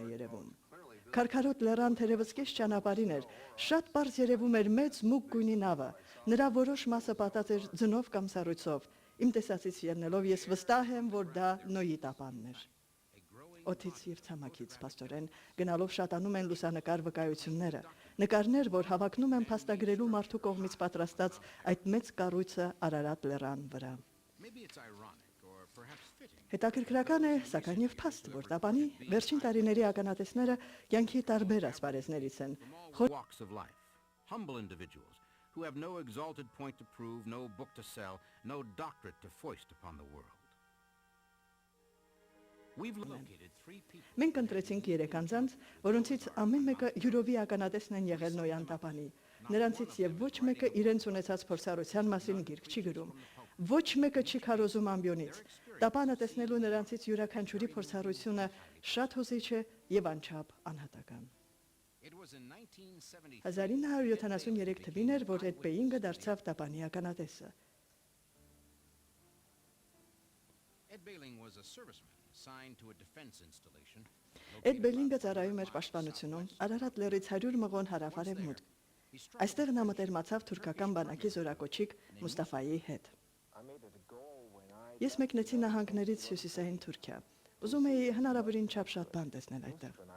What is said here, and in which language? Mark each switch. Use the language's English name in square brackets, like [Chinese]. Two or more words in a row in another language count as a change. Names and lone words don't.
[Armenian] երևում։ Քարքարոտ լեռան թերևս կես ճանապարհին էր, շատ պարզ երևում էր մեծ մուգ գույնի նավը, նրա որոշ մասը պատած էր ձնով կամ սառույցով։ Իմ տեսածից ելնելով ես վստահ եմ, որ դա Նոյի տապանն էր։ Օդից եւ ցամաքից փաստորեն գնալով շատանում են լուսանկար վկայությունները, նկարներ, որ հավակնում են փաստագրելու մարդու կողմից պատրաստած այդ մեծ կառույցը Արարատ լեռան վրա։ [English] Maybe it's ironic or perhaps fitting. [Armenian] Հետաքրքրական է, սակայն եւ փաստ, որ տապանի վերջին տարիների ականատեսները կյանքի տարբեր ասպարեզներից են։ [English] All walks of life, humble individuals who have no exalted point to prove, no book to sell, no doctorate to foist upon the world. We've located 3 people. [Armenian] Մենք ընտրեցինք 3 անձանց, որոնցից ամեն մեկը յուրովի ականատեսն են եղել Նոյան տապանի։ Նրանցից եւ ոչ մեկը իրենց ունեցած փորձառության մասին գիրք չի գրում։ Ոչ մեկը չի քարոզում ամբիոնից։ Տապանը տեսնելու նրանցից յուրաքանչյուրի փորձառությունը շատ հուզիչ է եւ անչափ անհատական։ [English] It was in 1973 [Armenian] 1973 թվին էր, որ Էդ Բեինգը դարձավ տապանի ականատեսը։ [English] Ed Bailing was a serviceman assigned to a defense installation. [Armenian] Էդ Բելինգը ծառայում էր պաշտպանությունում Արարատ լեռից 100 մղոն հարավ-արևմուտք։ Այստեղ նա մտերմացավ թուրքական բանակի զորակոչիկ Մուստաֆայի հետ։ Ես մեկնեցի նահանգներից հյուսիսային Թուրքիա։ Ուզում էի հնարավորին չափ շատ բան տեսնել այդտեղ։